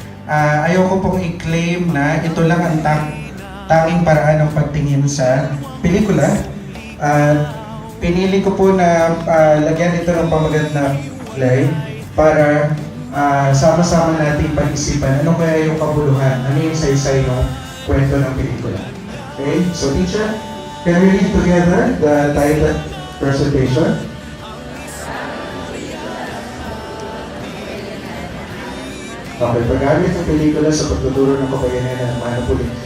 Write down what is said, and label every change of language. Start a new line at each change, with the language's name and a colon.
Filipino: Ayoko pong i-claim na ito lang ang tanging paraan ng pagtingin sa pelikula. Pinili ko po na lagyan ito ng pamagat na play para sama-sama nating pag-isipan ano kaya yung kabuluhan, ano yung saysay ng kwento ng pelikula.
English: Okay? So teacher, can we read together the title presentation?
Filipino: Okay, pag-gamit ng pelikula sa pagtuturo ng kabayanan ng Hermano Puli.